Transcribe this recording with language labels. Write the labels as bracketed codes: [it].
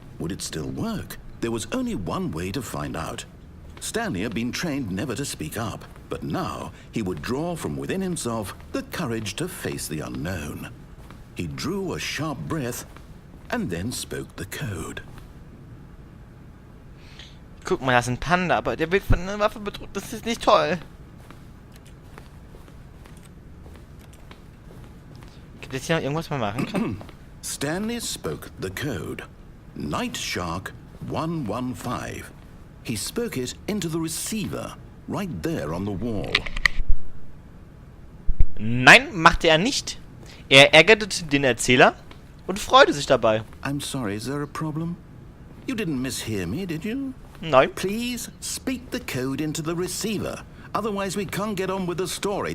[en] Would it still work? There was only one way to find out. Stanley had been trained never to speak up, but now he would draw from within himself the courage to face the unknown. He drew a sharp breath and then spoke the code. [de] Guck mal, das ist ein Panda, aber der wird von einer Waffe bedroht. Das ist nicht toll. Gibt es hier noch irgendwas, was man machen kann? [en] Stanley spoke the code. Night Shark 115. He spoke it into the receiver, right there on the wall. [de] Nein, machte er nicht. Er ärgerte den Erzähler und freute sich dabei. [en] I'm sorry, is there a problem? You didn't mishear me, did you? [de] Nein. [en] Please speak the code into the receiver. Otherwise we can't get on with the story.